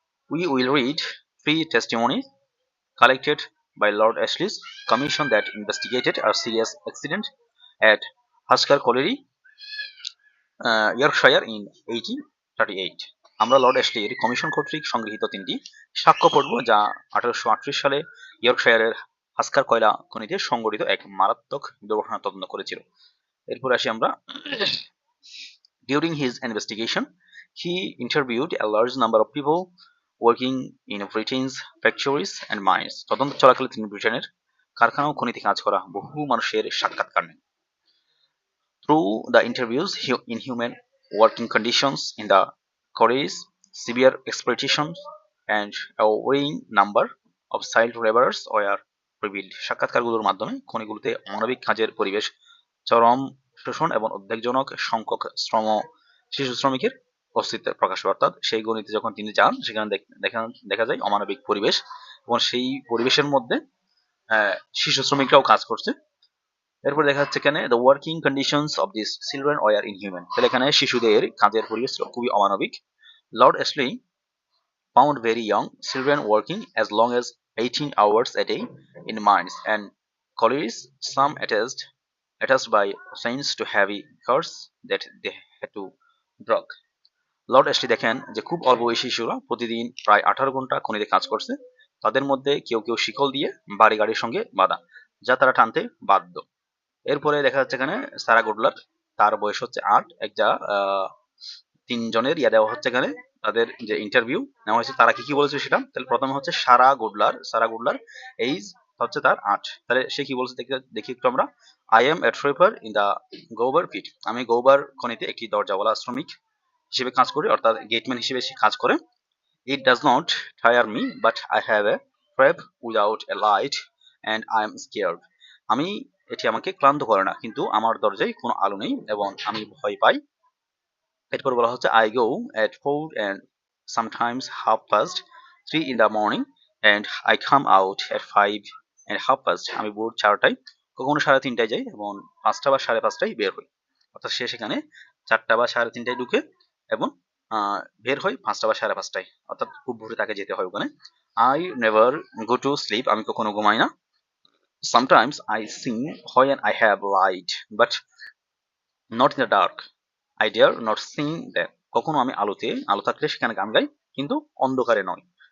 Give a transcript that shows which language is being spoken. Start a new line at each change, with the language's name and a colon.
English: We will read three testimonies collected by Lord Ashley's commission that investigated a serious accident at Husker Colliery, Yorkshire in 1838।
Bangla: আমরা Lord অ্যাশলির commission কর্তৃক সংগৃহীত তিনটি সাক্ষ্য পড়ব যা 1838 সালে ইয়র্কশায়ারের হাস্কার কয়লা খনিতে সংঘটিত এক মারাত্মক দুর্ঘটনা তদন্ত করেছিল। এরপর আসি আমরা
English: During his investigation, he interviewed a large number of people working in Britain's factories and mines.
Bangla: তদন্ত চলাকালে তিনি ব্রিটেনের কারখানা ও খনিতে কাজ করা বহু মানুষের সাক্ষাৎকার নেন।
English: Through the interviews, inhuman working conditions in the quarries, severe exploitation, and a worrying number of child laborers were revealed.
Bangla: সাক্ষাৎকারগুলোর মাধ্যমে খনিগুলোতে অমানবিক কাজের পরিবেশ, চরম শোষণ এবং উদ্বেগজনক সংখ্যক শিশু শ্রমিকের অস্তিত্বের প্রকাশ পায়। অর্থাৎ সেই গণিতে যখন তিনি যান সেখানে দেখা যায় অমানবিক পরিবেশ এবং সেই পরিবেশের মধ্যে শিশু শ্রমিকরাও কাজ করছে। এরপর দেখা যাচ্ছে এখানে
English: The working conditions of this children were inhuman.
Bangla: তাহলে এখানে শিশুদের কাজের পরিবেশ খুবই অমানবিক।
English: Lord Ashley found very young children working as long as 18 hours a day in mines and collieries, some attached by chains to heavy cars that they had to drag.
Bangla: Lord Ashley দেখেন যে খুব অল্প বয়সী শিশুরা প্রতিদিন প্রায় 18 ঘন্টা খনিতে কাজ করছে। তাদের মধ্যে কেউ কেউ শিকল দিয়ে বাড়ি গাড়ির সঙ্গে বাঁধা, যা তারা টানতে বাধ্য। এরপরে দেখা যাচ্ছে এখানে সারা গুডলার, তার বয়স হচ্ছে 8। একটা তিনজনের দেওয়া হচ্ছে এখানে, তাদের যে ইন্টারভিউ নেওয়া হয়েছে তারা কি কি বলেছে সেটা। তাহলে প্রথমে হচ্ছে সারা গুডলার এইজ হচ্ছে তার 8। তাহলে সে কি বলছে দেখি একটু আমরা।
English: I am a trapper in the Gawber pit.
Bangla: আমি গোবার খনিতে একটি দরজাওয়ালা শ্রমিক হিসেবে কাজ করি, অর্থাৎ গেটম্যান হিসেবে সে কাজ করে।
English: It does not tire me but I have a trap without a light and I am scared.
Bangla: এটি আমাকে ক্লান্ত করে না, কিন্তু আমার দরজায় কোনো আলো নেই এবং আমি ভয় পাই। এরপর বলা হচ্ছে
English: I go at 4 and sometimes 3:30 in the morning and I come out at 5 and 5:30।
Bangla: আমি ভোর 4টায় কখনো 3:30টায় যাই এবং 5টা বা 5:30টায় বের হই। অর্থাৎ সে সেখানে 4টা বা 3:30টায় ঢুকে এবং বের হই 5টা বা 5:30টায়, অর্থাৎ খুব ভোরে তাকে যেতে হয় ওখানে।
English: I never go to sleep,
Bangla: আমি কখনো ঘুমাই না।
English: sometimes I sing when I have light but not in the dark, I dare not sing that,
Bangla: কখনো আমি আলো থাকলে সেখানে গান গাই, কিন্তু অন্ধকারে নয়।